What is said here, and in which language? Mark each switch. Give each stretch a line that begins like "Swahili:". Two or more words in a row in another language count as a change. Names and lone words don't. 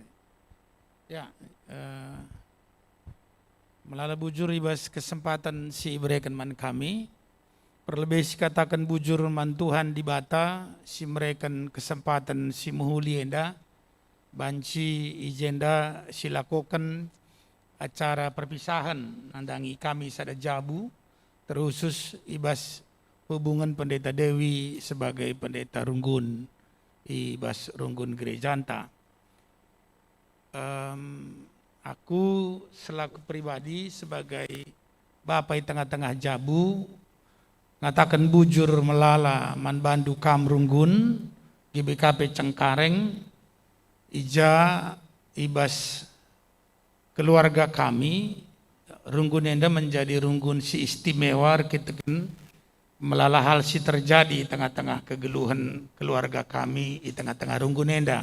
Batak Karo: Ya, melalui bujur ibas kesempatan si berikan man kami, perlebih si katakan bujur man Tuhan di bata, si berikan kesempatan si muhuli enda, banci ijenda si lakukan
Indonesian: acara perpisahan
Batak Karo: nandangi kami sada jabu, terusus ibas hubungan pendeta Dewi
Indonesian: sebagai pendeta
Batak Karo: Runggun ibas Runggun Gereja Anta. Aku
Indonesian: selaku pribadi sebagai bapa
Batak Karo: di tengah-tengah jabu ngatakan bujur melala man bandu kam Runggun GBKP Cengkareng ija ibas keluarga kami Runggun enda
Indonesian: menjadi Runggun
Batak Karo: si istimewa kita kan melala hal si terjadi di tengah-tengah kegeluhan keluarga kami di tengah-tengah Runggun enda.